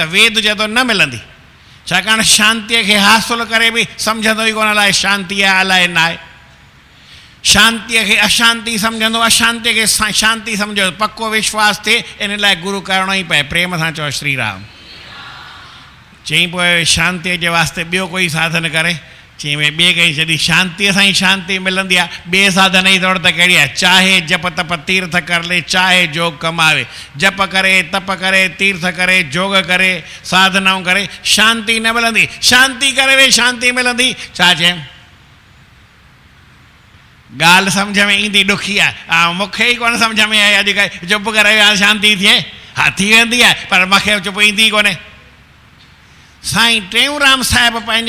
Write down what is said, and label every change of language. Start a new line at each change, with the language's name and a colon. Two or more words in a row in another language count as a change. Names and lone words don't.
Sindhi: वेद चए थो न मिलंदी छाकाणि शांतीअ खे हासिलु करे बि सम्झंदो ई कोन अलाए शांती आहे अलाए न आहे शांतीअ खे अशांती सम्झंदो अशांतीअ खे शांती सम्झो पको विश्वास थिए इन लाइ गुरू करिणो ई पए प्रेम सां चओ श्री राम चई पोइ शांतीअ जे वास्ते ॿियो कोई साधन करे चई भई ॿिए कंहिं जॾहिं शांतीअ सां ई शांती मिलंदी आहे ॿिए साधन जी दौड़ त कहिड़ी आहे
Hindi: चाहे जप तप तीर्थ कर ले चाहे जोग कमावे
Sindhi: जप करे तप करे तीर्थ करे जोग करे साधनाऊं करे शांती न मिलंदी शांती करे वे शांती मिलंदी छा चए ॻाल्हि सम्झ में ईंदी ॾुखी आहे मूंखे ई कोन सम्झ में आहे अॼुकल्ह चुप करे विया शांती थिए हा थी वेंदी आहे पर मूंखे चुप ईंदी कोन्हे साईं टेऊंराम साहिब पंहिंजे